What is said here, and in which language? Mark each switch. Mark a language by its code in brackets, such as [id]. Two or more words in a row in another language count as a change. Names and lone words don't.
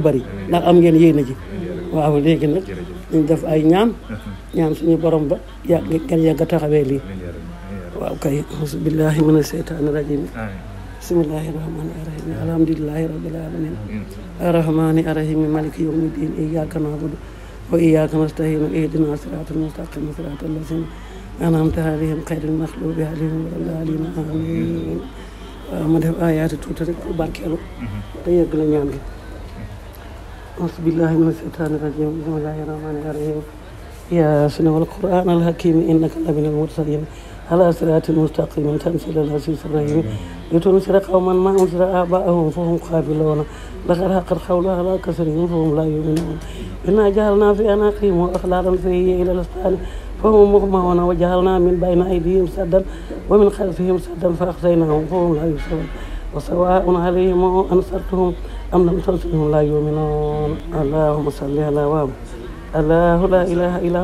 [wo] bëri ndax am ngeen yéene ji waaw léegi nag ñu def ay ñaan suñu borom ba ngeen yàgg a taxawee lii waaw kay [ar] أعوذ بالله من الشيطان الرجيم بسم الله الرحمن الرحيم الحمد لله رب العالمين الرحمن الرحيم مالك يوم الدين إياك نعبد وإياك نستعين اهدنا الصراط المستقيم صراط الذين أنعمت عليهم غير المغضوب عليهم ولا الضالين آمين [wo] ma def ayaati tuuti rek pour barkeelu te yegg la ñaan gi [ar] أعوذ بالله من الشيطان الرجيم بسم الله الرحمن الرحيم ياسين والقرآن الحكيم إنك لمن المرسلين على صراط مستقيم تنزيل العزيز الرحيم لتنذر قوما ما أنذر آباءهم فهم غافلون لقد حق القول على كثيرهم فهم لا يؤمنون إنا جعلنا في أعناقهم وأغلالا فهي إلى الأذقان فهم مغمون وجعلنا من بين أيديهم سدا ومن خلفهم سدا فأغشيناهم فهم لا يبصرون وسواء عليهم أنصرتهم أم لم تنصرهم لا يؤمنون اللهم صل على محمد الله لا إله إلا